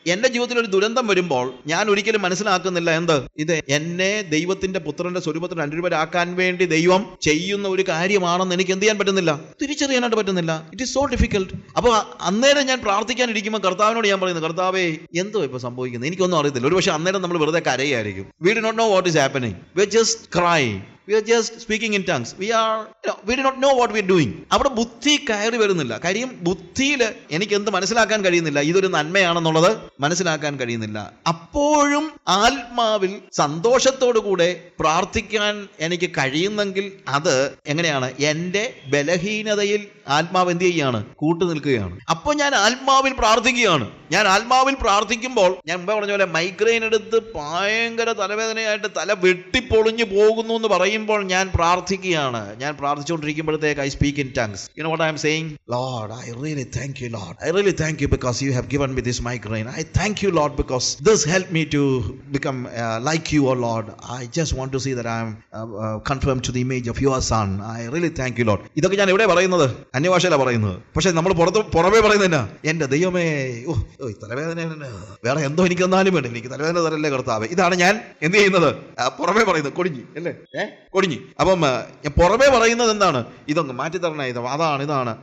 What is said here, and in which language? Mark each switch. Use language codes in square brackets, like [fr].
[ml] എന്റെ ജീവിതത്തിൽ ഒരു ദുരന്തം വരുമ്പോൾ ഞാൻ ഒരിക്കലും മനസ്സിലാക്കുന്നില്ല ഇത് എന്നെ ദൈവത്തിന്റെ പുത്രന്റെ സ്വരൂപത്തോട് അനുരൂപരാക്കാൻ വേണ്ടി ദൈവം ചെയ്യുന്ന ഒരു കാര്യമാണെന്ന് എനിക്ക് എന്ത് ചെയ്യാൻ പറ്റുന്നില്ല, തിരിച്ചറിയാനായിട്ട് പറ്റുന്നില്ല. [en] It is so difficult. [ml] അപ്പൊ അന്നേരം ഞാൻ പ്രാർത്ഥിക്കാനിരിക്കുമ്പോൾ കർത്താവിനോട് ഞാൻ പറയുന്നത്, കർത്താവേ എന്തോ ഇപ്പൊ സംഭവിക്കുന്നത്, എനിക്കൊന്നും അറിയത്തില്ല. ഒരു പക്ഷെ അന്നേരം നമ്മൾ വെറുതെ കരയായിരിക്കും. [en] We do not know what is happening. We are just crying. We are just speaking in tongues. We do not know what we are doing. [ml] അവിടെ ബുദ്ധി കയറി വരുന്നില്ല. കാര്യം ബുദ്ധിയിൽ എനിക്ക് എന്ത് മനസ്സിലാക്കാൻ കഴിയുന്നില്ല, ഇതൊരു നന്മയാണെന്നുള്ളത് മനസ്സിലാക്കാൻ കഴിയുന്നില്ല. അപ്പോഴും ആത്മാവിൽ സന്തോഷത്തോടു കൂടെ പ്രാർത്ഥിക്കാൻ എനിക്ക് കഴിയുന്നെങ്കിൽ അത് എങ്ങനെയാണ്? എൻ്റെ ബലഹീനതയിൽ ആത്മാവ് എന്ത് ചെയ്യുകയാണ്? കൂട്ടുനിൽക്കുകയാണ്. അപ്പോൾ ഞാൻ ആത്മാവിൽ പ്രാർത്ഥിക്കുകയാണ്. ഞാൻ ആത്മാവിൽ പ്രാർത്ഥിക്കുമ്പോൾ ഞാൻ മുമ്പേ പറഞ്ഞ പോലെ മൈഗ്രെയിൻ എടുത്ത് ഭയങ്കര തലവേദനയായിട്ട് തല വെട്ടിപ്പൊളിഞ്ഞു പോകുന്നു എന്ന് പറയുമ്പോൾ ഞാൻ പ്രാർത്ഥിക്കുകയാണ്. ഞാൻ പ്രാർത്ഥിച്ചുകൊണ്ടിരിക്കുമ്പോഴത്തേക്ക് [en] I speak in tongues. You know what I am saying? Lord, I really thank you, Lord. I really thank you because you have given me this migraine. I thank you, Lord, because this helped me to become like you, oh Lord. I just want to see that I am conformed to the image of your son. I really thank you, Lord. [ml] ഇതൊക്കെ ഞാൻ എവിടെ പറയുന്നത്? അന്യഭാഷയിലാണ് പറയുന്നത്. പക്ഷെ നമ്മൾ പുറമേ പറയുന്നതിനാ, എന്റെ ദൈവമേ, തലവേദന വേറെ എന്തോ എനിക്ക് തന്നാലും വേണ്ട, എനിക്ക് തലവേദന തരല്ലേ കർത്താവേ. ഇതാണ് ഞാൻ എന്ത് ചെയ്യുന്നത്? പുറമേ പറയുന്നത്. കൊടിഞ്ഞി അല്ലേ? കൊടിഞ്ഞി. അപ്പം പുറമേ പറയുന്നത് എന്താണ്? ഇതൊന്ന് മാറ്റിത്തരണേ, ഇതാണ്.